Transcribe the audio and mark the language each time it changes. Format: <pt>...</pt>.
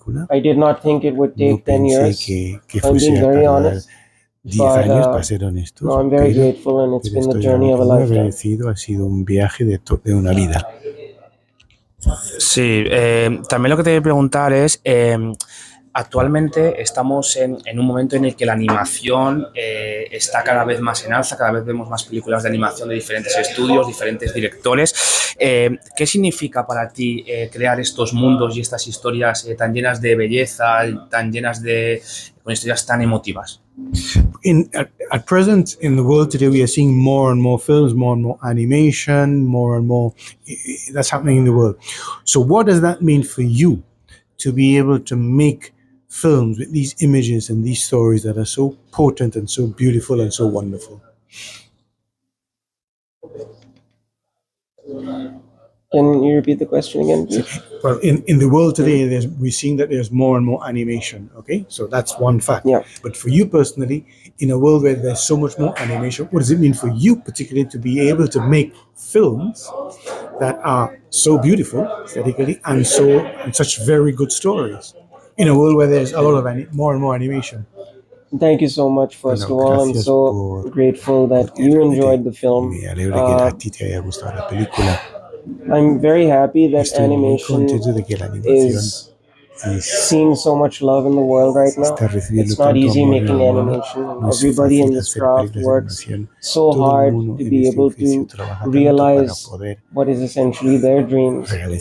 <en>I did not think it would take 10 years, I'm being very honest.</en> <es>10 años, para ser honestos,</es> <en>no, I'm very grateful and it's been the journey of a lifetime.</en> <es>Ha sido un viaje de una vida. Sí, también lo que te voy a preguntar es, actualmente estamos en un momento en el que la animación está cada vez más en alza, cada vez vemos más películas de animación de diferentes estudios, diferentes directores. ¿Qué significa para ti crear estos mundos y estas historias tan llenas de belleza, tan llenas con historias tan emotivas?</es> <en>At present, in the world today, we are seeing more and more films, more and more animation, more and more that's happening in the world. So what does that mean for you to be able to make films with these images and these stories that are so potent and so beautiful and so wonderful? Can you repeat the question again, please? Well, in the world today, we're seeing that there's more and more animation, okay? So that's one fact. Yeah. But for you personally, in a world where there's so much more animation, what does it mean for you particularly to be able to make films that are so beautiful aesthetically and such very good stories in a world where there's a lot of more and more animation? Thank you so much, first of all. I'm so grateful that you enjoyed the film.</en> <es>Me alegra que a ti te haya gustado la película.</es> <en>I'm very happy that animation is seeing so much love in the world right now. It's not easy making animation. Everybody in this craft works so hard to be able to realize what is essentially their dreams.</en>